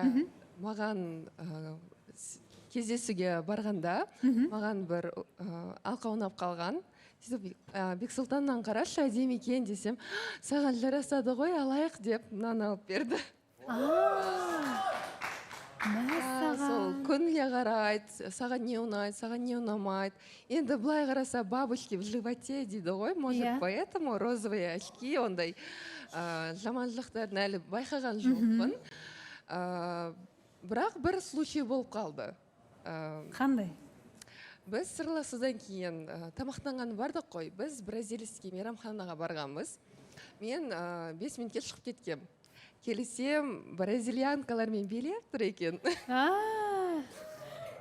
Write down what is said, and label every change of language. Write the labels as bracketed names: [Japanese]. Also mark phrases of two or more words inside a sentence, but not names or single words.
[Kazakh] Маған кездесуге барғанда, маған бір алқа ұнап қалған. Бексұлтаннан қарашы, әдемі екен десем, саған жарасады ғой, алайық деп мынаны алып берді. Сол көңілге қарайды, саған не ұнайды, саған не ұнамайды. Енді былай қараса, [Russian] бабочки в животе [Kazakh] дейді ғой, [Russian] может поэтому розовые очки, [Kazakh] ондай жаманшылықтарын әлі байқаған жоқпын. Бірақ бір случай болып қалды. Қандай? Біз сырласудан кейін тамақтанған бардық қой, біз бразильский мейрамханаға барғанбыз. Мен 5 минутке шығып кеткем. Келсем, бразильянкалармен билеп тұр екен.